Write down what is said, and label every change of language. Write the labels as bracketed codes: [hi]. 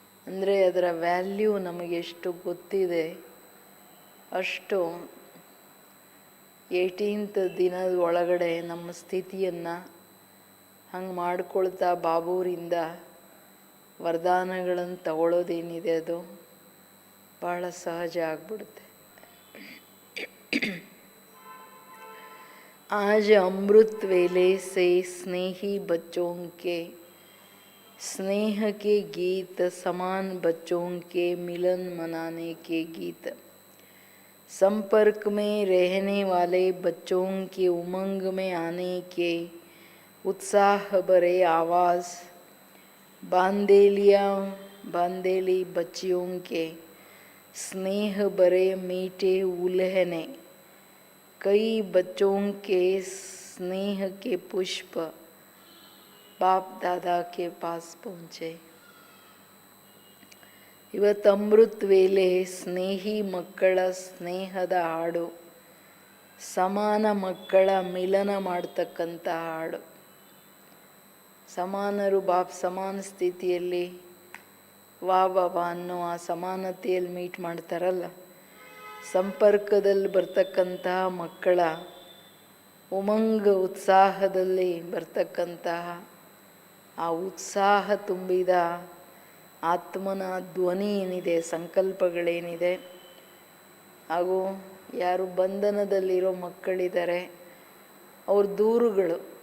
[kn] ಅಂದರೆ ಅದರ ವ್ಯಾಲ್ಯೂ ನಮಗೆ ಎಷ್ಟು ಗೊತ್ತಿದೆ ಅಷ್ಟು 18th ದಿನದ ಒಳಗಡೆ ನಮ್ಮ ಸ್ಥಿತಿಯನ್ನು ಹಂಗೆ ಮಾಡ್ಕೊಳ್ತಾ ಬಾಬೂರಿಂದ ವರದಾನಗಳನ್ನು ತಗೊಳ್ಳೋದೇನಿದೆ ಅದು ಭಾಳ ಸಹಜ ಆಗ್ಬಿಡುತ್ತೆ. [hi] आज अमृत वेले से स्नेही बच्चों के स्नेह के गीत, समान बच्चों के मिलन मनाने के गीत, संपर्क में रहने वाले बच्चों के उमंग में आने के उत्साह भरे आवाज़, बांदेली बच्चियों के स्नेह भरे मीठे उल्हने, कई बच्चों के स्नेह के पुष्प बाप दादा के पास पहुँचे. [kn] ಇವತ್ತು ಅಮೃತ ವೇಳೆ ಸ್ನೇಹಿ ಮಕ್ಕಳ ಸ್ನೇಹದ ಹಾಡು, ಸಮಾನ ಮಕ್ಕಳ ಮಿಲನ ಮಾಡ್ತಕ್ಕಂಥ ಹಾಡು. ಸಮಾನರು ಬಾಪ್ ಸಮಾನ ಸ್ಥಿತಿಯಲ್ಲಿ ವಾ ಬಾಬಾ ಅನ್ನೋ ಆ ಸಮಾನತೆಯಲ್ಲಿ ಮೀಟ್ ಮಾಡ್ತಾರಲ್ಲ, ಸಂಪರ್ಕದಲ್ಲಿ ಬರ್ತಕ್ಕಂತಹ ಮಕ್ಕಳ ಉಮಂಗ ಉತ್ಸಾಹದಲ್ಲಿ ಬರ್ತಕ್ಕಂತಹ ಆ ಉತ್ಸಾಹ ತುಂಬಿದ ಆತ್ಮನ ಧ್ವನಿ ಏನಿದೆ, ಸಂಕಲ್ಪಗಳೇನಿದೆ, ಹಾಗೂ ಯಾರು ಬಂಧನದಲ್ಲಿರೋ ಮಕ್ಕಳಿದ್ದಾರೆ ಅವ್ರ ದೂರುಗಳು.